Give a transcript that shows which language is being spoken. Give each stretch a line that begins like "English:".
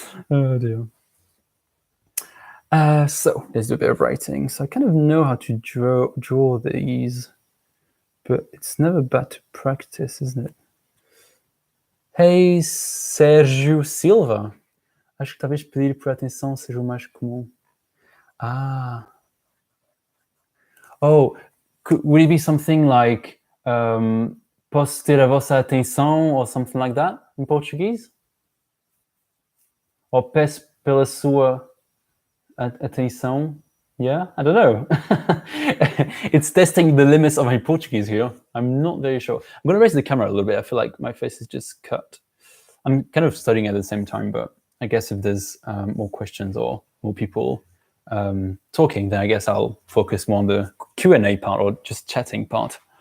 English: Oh dear. So let's do a bit of writing. So I kind of know how to draw these, but it's never bad to practice, isn't it? Hey, Sérgio Silva.
Portuguese: Acho que talvez pedir por atenção seja o mais comum. Ah.
English: Oh, would it be something like
Portuguese: posso ter a vossa atenção
English: or something like that in Portuguese?
Portuguese: Or peço pela sua atenção?
English: Yeah, I don't know. It's testing the limits of my Portuguese here. I'm not very sure. I'm going to raise the camera a little bit. I feel like my face is just cut. I'm kind of studying at the same time, but I guess if there's more questions or more people talking, then I guess I'll focus more on the Q&A part or just chatting part.